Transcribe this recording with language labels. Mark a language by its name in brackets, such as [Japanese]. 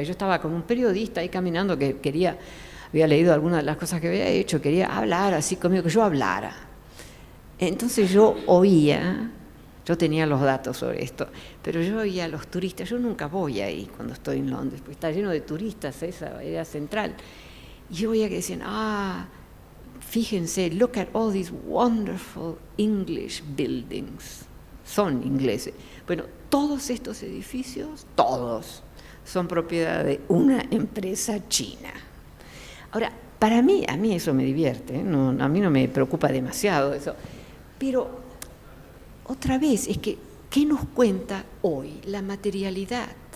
[Spanish] Y yo estaba con un periodista ahí caminando que había leído algunas de las cosas que había hecho, quería hablar así conmigo, que yo hablara. Entonces yo oía, yo tenía los datos sobre esto, pero yo oía a los turistas, yo nunca voy ahí cuando estoy en Londres, porque está lleno de turistas esa área central. Y yo oía que decían, fíjense, [English] look at all these wonderful English buildings. [Spanish] Son ingleses. Bueno, todos estos edificios, todos, son propiedad de una empresa china. Ahora, a mí eso me divierte, ¿eh? No, a mí no me preocupa demasiado eso. Pero, otra vez, es que, ¿qué nos cuenta hoy la materialidad?